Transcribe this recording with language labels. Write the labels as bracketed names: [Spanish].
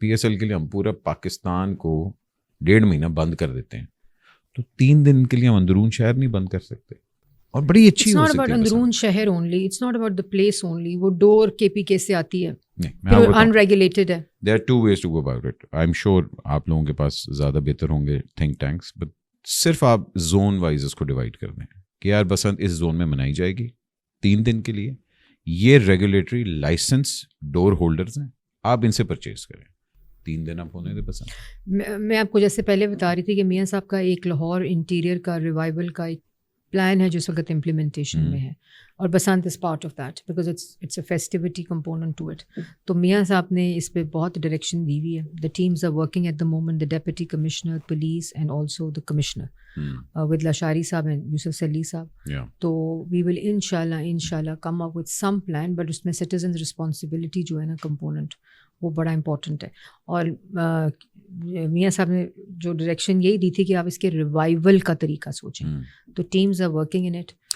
[Urdu] P S L کے لیے ہم پورا پاکستان کو 1.5 مہینہ بند کر دیتے ہیں, تو 3 دن کے لیے ہم اندرون شہر نہیں بند کر سکتے, اور بڑی اچھی ہو سکتی ہے. اندرون شہر [English] Only, it's not about the place only. [Urdu] وہ ڈور کے پی کے سے آتی ہے, ان ریگولیٹڈ ہے. [English] There are 2 ways to go about it. I am sure [Urdu] آپ لوگوں کے پاس زیادہ بہتر ہوں گے تھنک ٹینکس, بٹ صرف آپ زون وائز اس کو ڈیوائڈ کر دیں کہ یار بسنت اس زون میں منائی جائے گی 3 دن کے لیے, یہ ریگولیٹری لائسنس ڈور ہولڈرز ہیں, آپ ان سے پرچیز کریں, 3 دن آپ ہونے دیں پسند. میں آپ کو جیسے پہلے بتا رہی تھی کہ میاں صاحب کا ایک لاہور انٹیریئر کا ریوائول کا ایک پلان ہے جو اس وقت امپلیمنٹیشن میں ہے, اور Basant [English] Is part of that because it's a festivity component to it. [Urdu] تو میاں صاحب نے اس پہ بہت ڈائریکشن دی ہوئی ہے. [English] The teams are working at the moment, the deputy commissioner police and also the commissioner with Lashari صاحب اینڈ یوسف سلی صاحب. تو we will ان شاء اللہ come up with some plan, but [Urdu] اس میں [English] citizens responsibility [Urdu] جو ہے نا [English] component, [Urdu] وہ بڑا [English] Important ہے. [Urdu] اور میاں صاحب نے جو ڈائریکشن یہی دی تھی کہ آپ اس کے ریوائول کا طریقہ سوچیں, تو [English] Teams are working in it.